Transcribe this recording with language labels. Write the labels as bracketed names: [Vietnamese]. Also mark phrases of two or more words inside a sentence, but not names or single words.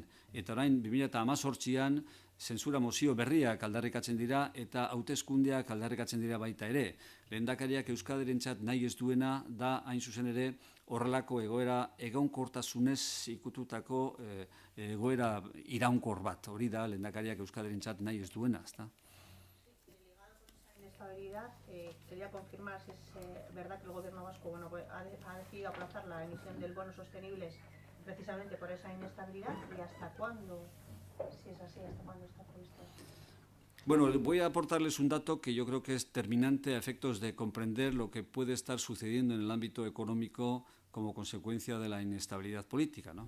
[Basque] Eta orain 2018an zentsura mozio berriak aldarrikatzen dira eta hauteskundeak aldarrikatzen dira baita ere. Lehendakariak Euskadirentzat nahi ez duena da hain zuzen ere horrelako egoera egonkortasunez ikututako egoera iraunkor bat. Hori da Lehendakariak Euskadirentzat nahi ez duena, ezta? [Spanish] Ligado con esa inestabilidad, quería confirmar si es verdad que el gobierno vasco ha decidido aplazar la emisión del bono sostenibles precisamente por esa inestabilidad y hasta cuándo, si es así, hasta cuándo está previsto. Bueno, voy a aportarles un dato que yo creo que es terminante a efectos de comprender lo que puede estar sucediendo en el ámbito económico como consecuencia de la inestabilidad política, ¿no?